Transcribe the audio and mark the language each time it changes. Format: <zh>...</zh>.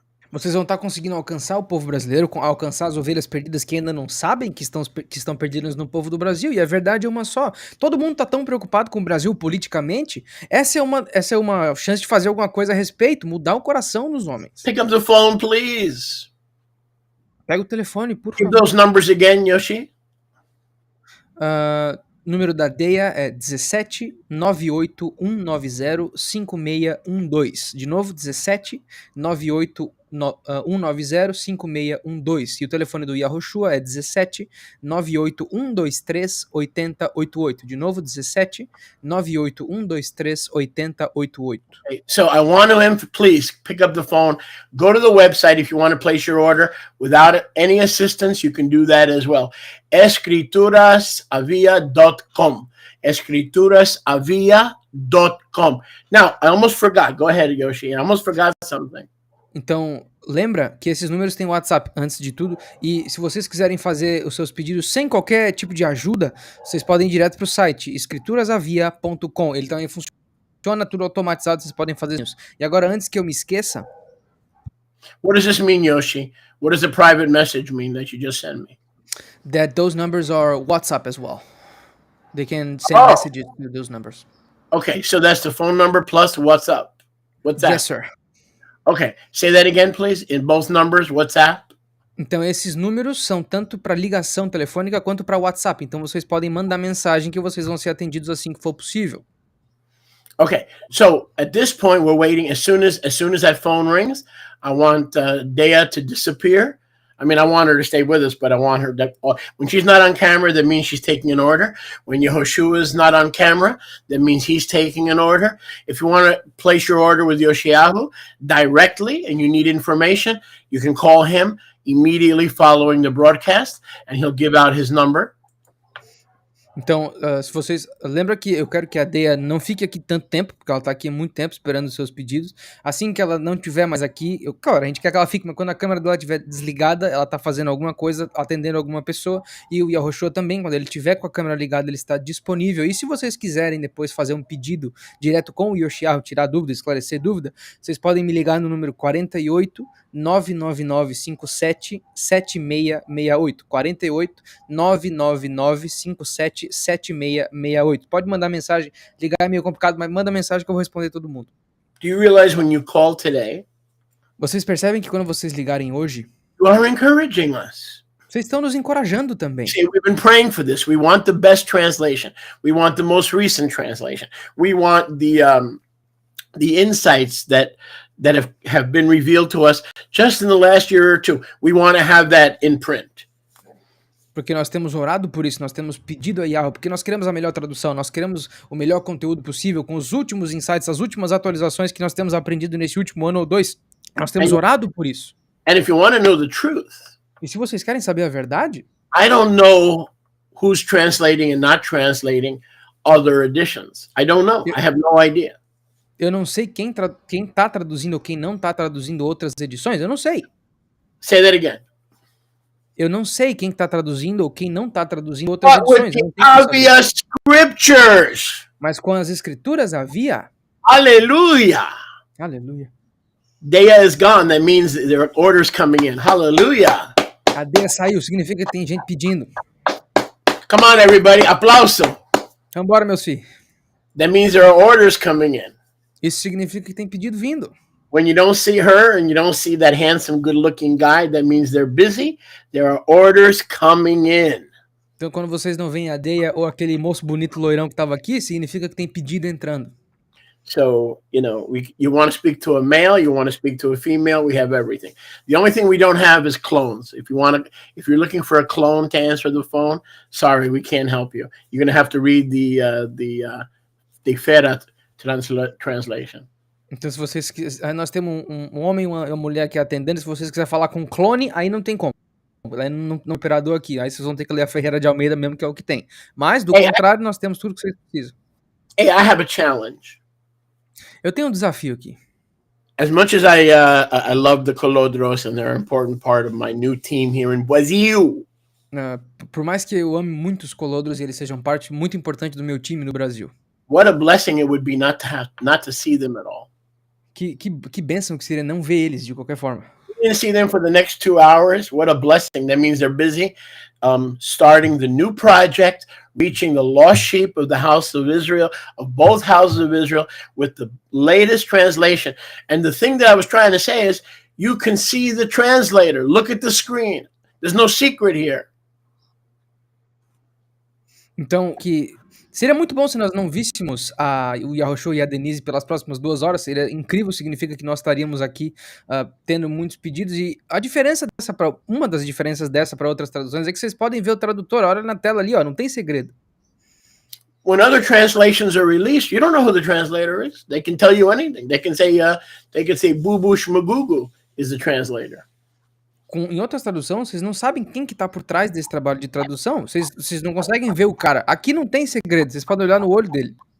<pt>Vocês vão estar conseguindo alcançar o povo brasileiro, alcançar as ovelhas perdidas que ainda não sabem que estão perdidas no povo do Brasil, e a verdade é uma só. Todo mundo está tão preocupado com o Brasil politicamente, essa é uma chance de fazer alguma coisa a respeito, mudar o coração dos homens.</pt> <en>Pick up the phone, please.</en> <pt>Pega o telefone, por favor.</pt> <en>those numbers again, Yoshi.</en> <pt>Número da DEA é 17 98 190 5612. De novo, 17 98 190 5612. E o telefone do Yahushua é 17 98 123 8088. De novo, 17 98 123 8088.</pt> <en>So I want to please pick up the phone. Go to the website if you want to place your order. Without any assistance, you can do that as well. Escriturasavia.com. Escriturasavia.com. Now, I almost forgot. Go ahead, Yoshi. I almost forgot something.</en> <pt>Então, lembra que esses números têm WhatsApp, antes de tudo, e se vocês quiserem fazer os seus pedidos sem qualquer tipo de ajuda, vocês podem ir direto para o site, escriturasavia.com. Ele também funciona tudo automatizado, vocês podem fazer isso. E agora, antes que eu me esqueça...</pt> <en>What does this mean, Yoshi? What does the private message mean that you just sent me? That those numbers are WhatsApp as well. They can send messages to those numbers. Okay, so that's the phone number plus WhatsApp. WhatsApp. Yes, sir. Okay, say that again, please. In both numbers, WhatsApp.</en> <pt>Então, esses números são tanto para ligação telefônica quanto para WhatsApp. Então, vocês podem mandar mensagem que vocês vão ser atendidos assim que for possível.</pt> <en>Okay, so at this point, we're waiting. As soon as that phone rings, I want Dea to disappear. I mean, I want her to stay with us, but I want her to, when she's not on camera, that means she's taking an order. When Yehoshua is not on camera, that means he's taking an order. If you want to place your order with Yoshiyahu directly and you need information, you can call him immediately following the broadcast and he'll give out his number.</en> <pt>Então, se vocês... Lembra que eu quero que a Dea não fique aqui tanto tempo, porque ela tá aqui há muito tempo esperando os seus pedidos. Assim que ela não estiver mais aqui... Claro, a gente quer que ela fique, mas quando a câmera dela estiver desligada, ela tá fazendo alguma coisa, atendendo alguma pessoa. E o Yahushua também, quando ele estiver com a câmera ligada, ele está disponível. E se vocês quiserem depois fazer um pedido direto com o Yoshiyahu, tirar dúvida, esclarecer dúvida, vocês podem me ligar no número 48 999 57 7668. 48 999 57 7668. Pode mandar mensagem, ligar é meio complicado, mas manda mensagem que eu vou responder todo mundo.</pt> <en>Do you realize when you call today,</en> <pt>vocês percebem que quando vocês ligarem hoje,</pt> <en>you are encouraging us.</en> <pt>Vocês estão nos encorajando também.</pt> <en>See, we've been praying for this. We want the best translation. We want the most recent translation. We want the insights that have been revealed to us just in the last year or two. We want to have that in print.</en> <pt>Porque nós temos orado por isso, nós temos pedido a Yahweh, porque nós queremos a melhor tradução, nós queremos o melhor conteúdo possível, com os últimos insights, as últimas atualizações que nós temos aprendido nesse último ano ou dois. Nós temos orado por isso.</pt> <en>And if you want to know the truth,</en> <pt>e se vocês querem saber a verdade,</pt> <en>I don't know who's translating and not translating other editions. I don't know. I have no idea.</en> <pt>Eu não sei quem tá traduzindo ou quem não tá traduzindo outras edições, eu não sei.</pt> <en>Say that again.</en> <pt>Eu não sei quem está traduzindo ou quem não está traduzindo outras</pt> <en>But with</en> <pt>edições, eu não tenho como saber.</pt> <en>obvious scriptures.</en> <pt>Mas com as escrituras havia,</pt> <en>Hallelujah.</en> <pt>aleluia,</pt> <en>Dea is gone. That means there are orders coming in. Hallelujah.</en> <pt>a Deia saiu, significa que tem gente pedindo.</pt> <en>Come on, everybody.</en> <pt>Aplauso. Vambora, meus filhos.</pt> <en>That means there are orders coming in.</en> <pt>Isso significa que tem pedido vindo.</pt> <en>When you don't see her and you don't see that handsome, good-looking guy, that means they're busy. There are orders coming in.</en> <pt>Então, quando vocês não veem a Deia ou aquele moço bonito loirão que estava aqui, significa que tem pedido entrando.</pt> <en>So, you want to speak to a male, you want to speak to a female, we have everything. The only thing we don't have is clones. If you're looking for a clone to answer the phone, sorry, we can't help you. You're going to have to read the Fera translation.</en> <pt>Então, se vocês nós temos um homem e uma mulher aqui atendendo, se vocês quiserem falar com um clone, aí não tem como. Aí não operador aqui, aí vocês vão ter que ler a Ferreira de Almeida mesmo, que é o que tem. Mas, do contrário, nós temos tudo que vocês precisam.</pt> <en>Hey, I have a challenge.</en> <pt>Eu tenho um desafio aqui.</pt> <en>As much as I love the Colodros and they're an important part of my new team here in Brazil.</en> <pt>Por mais que eu ame muito os colodros e eles sejam parte muito importante do meu time no Brasil.</pt> <en>What a blessing it would be not to see them at all.</en> <pt>Que bênção que seria não ver eles de qualquer forma.</pt> <en>You didn't see them for the next 2 hours. What a blessing. That means they're busy starting the new project, reaching the lost sheep of the house of Israel, of both houses of Israel, with the latest translation. And the thing that I was trying to say is, you can see the translator. Look at the screen. There's no secret here.</en> <pt>Então, que seria muito bom se nós não víssemos o Yahushua e a Denise pelas próximas 2 horas. Seria incrível, significa que nós estaríamos aqui tendo muitos pedidos. E a diferença uma das diferenças dessa para outras traduções é que vocês podem ver o tradutor. Olha na tela ali, ó, não tem segredo.</pt> <en>When other translations are released, you don't know who the translator is. They can tell you anything. They can say Boo Boo Shmagugu is the translator.</en> <pt>Em outras traduções, vocês não sabem quem que tá por trás desse trabalho de tradução. Vocês não conseguem ver o cara. Aqui não tem segredo, vocês podem olhar no olho dele.</pt>